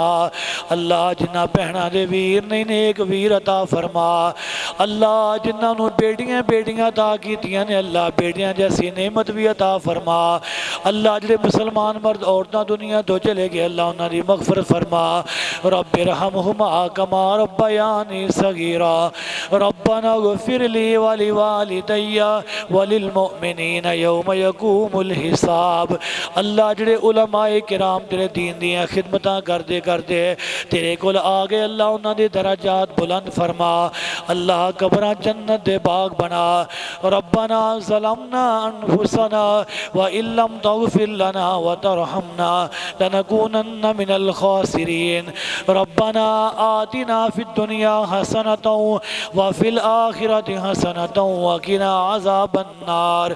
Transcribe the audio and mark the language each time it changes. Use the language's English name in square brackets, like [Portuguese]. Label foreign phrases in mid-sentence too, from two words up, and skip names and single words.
[Punjabi] اللہ جنہاں بھیناں دے ویر نہیں نیک ویر عطا فرما. اللہ جنہاں نوں بیٹیاں بیٹیاں عطا کیتیاں نے، اللہ بیٹیاں جیسی نعمت بھی عطا فرما. اللہ جہڑے مسلمان مرد عورتاں دنیا تو چلے گئے، اللہ انہاں دی مغفرت فرما. [Arabic] رب ارحمهما كما ربياني صغيرا. ربنا اغفر لي ولوالدي وللمؤمنين يوم يقوم الحساب. [Punjabi] اللہ جہڑے علمائے کرام تیرے دین دیاں خدمتاں کردے کردے تیرے کول آ گئے، اللہ انہاں دے درجات بلند فرما. اللہ قبراں جنت دے باغ بنا. [Arabic] ربنا ظلمنا أنفسنا وإن لم تغفر لنا وترحمنا لنكونن من الخاسرين. ربنا آتنا في الدنيا حسنة وفي الآخرة حسنة وقنا عذاب النار.